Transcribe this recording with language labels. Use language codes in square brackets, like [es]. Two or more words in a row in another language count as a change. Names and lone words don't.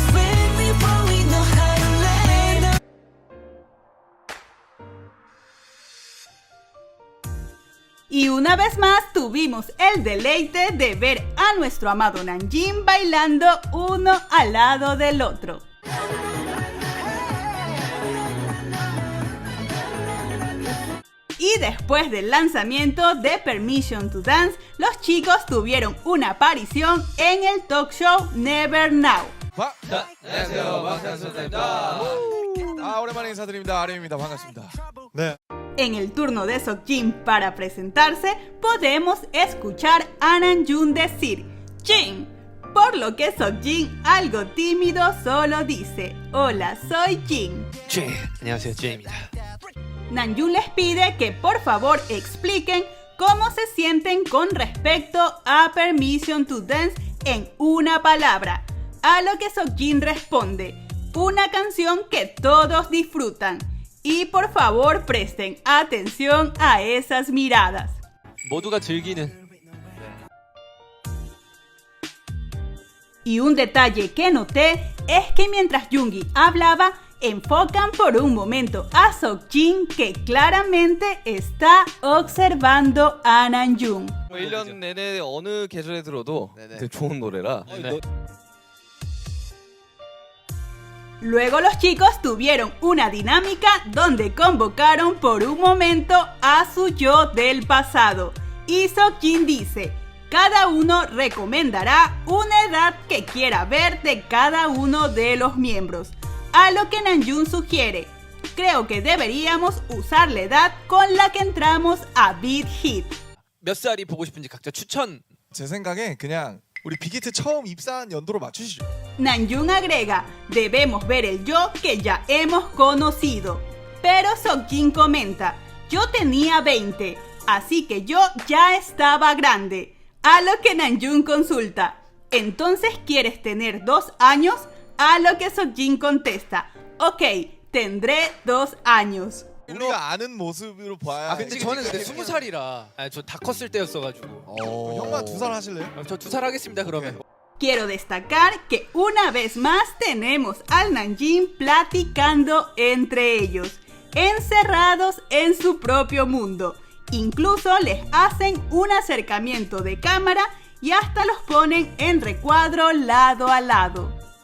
[es] Y una vez más tuvimos el deleite de ver a nuestro amado Namjin bailando uno al lado del otro. Y después del lanzamiento de Permission to Dance, los chicos tuvieron una aparición en el talk show Never Now. [ko] 오랜만에 인사드립니다. RM입니다. 반갑습니다. 네. [es] En el turno de Seokjin para presentarse, podemos escuchar a Namjoon decir Jin, por lo que Seokjin, algo tímido, solo dice: hola, soy Jin. [ko] 안녕하세요, J입니다. [es] Namjoon les pide que por favor expliquen cómo se sienten con respecto a Permission to Dance en una palabra, a lo que Seokjin responde: una canción que todos disfrutan. Y por favor presten atención a esas miradas. [ko] 모두가 즐기는. [es] Y un detalle que noté es que mientras Yoongi hablaba, enfocan por un momento a Seokjin, que claramente está observando a Namjoon. [ko] 1년 내내 어느 계절에 들어도 되게 좋은 노래라. [es] Luego los chicos tuvieron una dinámica donde convocaron por un momento a su yo del pasado. Y Seokjin dice: Cada uno recomendará una edad que quiera ver de cada uno de los miembros, a lo que Namjoon sugiere: creo que deberíamos usar la edad con la que entramos a Big Hit. [ko] 몇 살이 보고 싶은지 각자 추천. 제 생각에 그냥 우리 빅히트 처음 입사한 연도로 맞추시죠. [es] Namjoon agrega: debemos ver el yo que ya hemos conocido. Pero Seokjin comenta: yo tenía 20, así que yo ya estaba grande. A lo que Namjoon consulta: ¿entonces quieres tener 2 años? A lo que Seokjin contesta: ok, tendré 2 años. [ko] 우리가 아는 모습으로 봐야. 근데 저는 그때 20살이라 저 다 컸을 때였어가지고. 형만 2살 하실래요? 저 2살 하겠습니다 그러면. [es] Quiero destacar que una vez más tenemos al Namjin platicando entre ellos, encerrados en su propio mundo. Incluso les hacen un acercamiento de cámara y hasta los ponen en recuadro lado a lado.